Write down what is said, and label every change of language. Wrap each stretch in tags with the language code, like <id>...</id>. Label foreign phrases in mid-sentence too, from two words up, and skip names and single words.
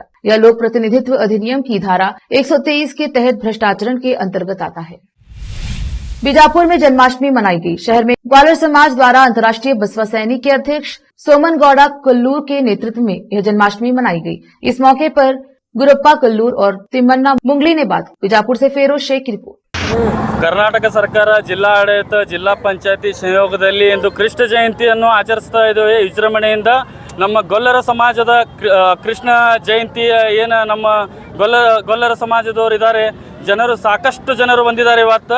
<hi>यह लोक प्रतिनिधित्व अधिनियम की धारा 123 के तहत भ्रष्टाचरण के अंतर्गत आता है। बीजापुर में जन्माष्टमी मनाई गई। शहर में ग्वालर समाज द्वारा अंतर्राष्ट्रीय बसवा सैनिक के अध्यक्ष सोमन गौड़ा कल्लूर के नेतृत्व में यह जन्माष्टमी मनाई गई। इस मौके पर गुरप्पा कल्लूर और तिम्मन्ना मुंगली ने बात। बीजापुर से फेरोज शेख की रिपोर्ट।</hi> <kn>ಕರ್ನಾಟಕ ಸರ್ಕಾರ ಜಿಲ್ಲಾ ಆಡಳಿತ ಜಿಲ್ಲಾ ಪಂಚಾಯತಿ ಸಂಯೋಗದಲ್ಲಿ ಇಂದು ಕೃಷ್ಣ ಜಯಂತಿಯನ್ನು ಆಚರಿಸ್ತಾ ಇದ್ದೇವೆ ವಿಜೃಂಭಣೆಯಿಂದ. ನಮ್ಮ ಗೊಲ್ಲರ ಸಮಾಜದ ಕೃಷ್ಣ ಜಯಂತಿ ಏನು ನಮ್ಮ ಗೊಲ್ಲರ ಸಮಾಜದವರು ಇದ್ದಾರೆ, ಜನರು ಸಾಕಷ್ಟು ಜನರು ಬಂದಿದ್ದಾರೆ ಇವತ್ತು.</kn>